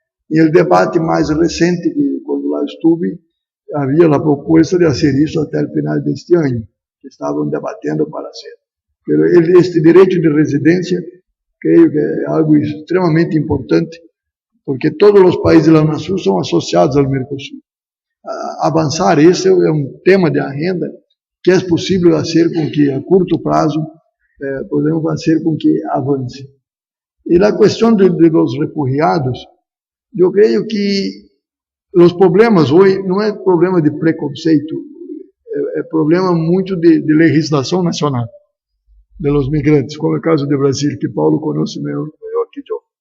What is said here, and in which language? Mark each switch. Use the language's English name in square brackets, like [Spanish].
[Portuguese] E o debate mais recente, que quando lá estive, havia a proposta de fazer isso até o final deste ano. que estavam debatendo [Spanish] para hacer. Pero este derecho de residencia creo que es algo extremadamente importante, porque todos los países de la UNASUR son asociados al Mercosur. [Portuguese] Avançar, esse é um tema de agenda que é possível fazer com que a curto prazo podemos fazer com que avance. E a questão de [Spanish] los refugiados, [Portuguese] eu creio que os problemas hoje não é problema de preconceito, é problema muito de legislação nacional, [Spanish] de los migrantes, [Portuguese] como é o caso do Brasil, que Paulo conhece melhor que eu.